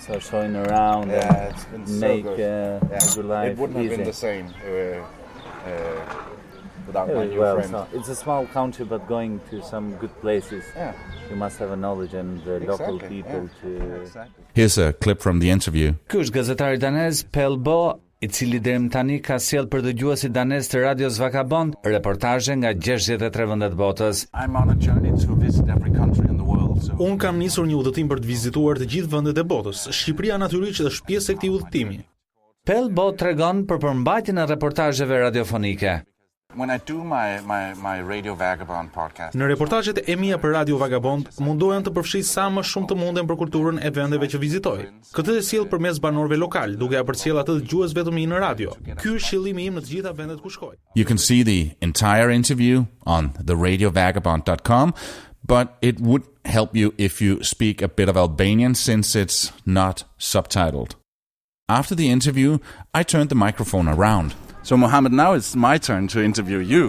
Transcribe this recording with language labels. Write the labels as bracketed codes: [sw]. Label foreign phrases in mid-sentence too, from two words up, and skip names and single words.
[en] so showing around Yeah, it's been and so make good. your life It wouldn't easy. have been the same without my new Well, friend. so it's a small country, but going to some good places, you must have a knowledge and the local people to... Exactly. Here's a clip from the interview. [sq] Ky është gazetari danez Palle, I cili deri tani ka sjell për dëgjuesit danez të Radios Vagabond reportazhe nga 63 vende të botës. [en] I'm on a journey to visit every country in the world. So. [sq] Un kam nisur një udhëtim për të vizituar të gjithë vendet e botës. Shqipëria natyrisht është pjesë e këtij udhëtimi. Palle tregon për përmbajtjen e reportazheve radiofonike. [en] When I do my Radio Vagabond podcast. [sq] Në reportazhet e mia për Radio Vagabond mundohem të përfshij sa më shumë të mundem për kulturën e vendeve që vizitoj. Këtë e sjell përmes banorëve lokal, duke ja përcjell atë dëgjuesve të mi në radio. Ky është qëllimi im në të gjitha vendet ku shkoj. [en] You can see the entire interview on theradiovagabond.com, but it would help you if you speak a bit of Albanian since it's not subtitled. After the interview, I turned the microphone around. So Mohammed, now it's my turn to interview you.